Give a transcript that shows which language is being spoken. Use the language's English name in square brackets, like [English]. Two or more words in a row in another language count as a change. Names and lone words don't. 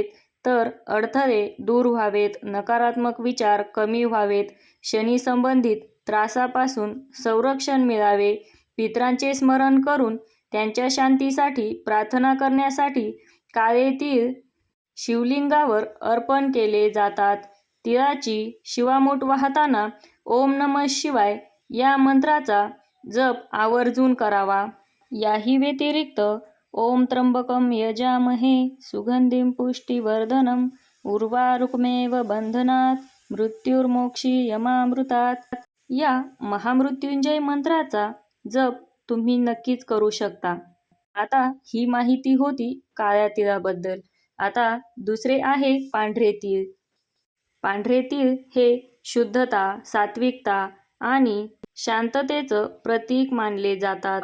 [Marathi] तर अडथळे दूर व्हावेत, नकारात्मक विचार कमी व्हावेत, शनी संबंधित त्रासापासून संरक्षण मिळावे, पितरांचे स्मरण करून त्यांच्या शांतीसाठी प्रार्थना करण्यासाठी काळे तीळ शिवलिंगावर अर्पण केले जातात. तिळाची शिवामूठ वाहताना [Sanskrit] ओम नमः शिवाय [Marathi] या मंत्राचा जप आवर्जून करावा. याही व्यतिरिक्त [Sanskrit] ओम त्र्यंबकं यजामहे सुगंधिं पुष्टिवर्धनम् उर्वारुकमेव बंधनात् मृत्युर्मोक्षीयमामृतात् [Marathi] या महामृत्युंजय मंत्राचा जप तुम्ही नक्कीच करू शकता. आता ही माहिती होती काळ्या तिळाबद्दल. आता दुसरे आहे पांढरे तीळ. पांढरे तीळ हे शुद्धता, सात्विकता आणि शांततेचं प्रतीक मानले जातात.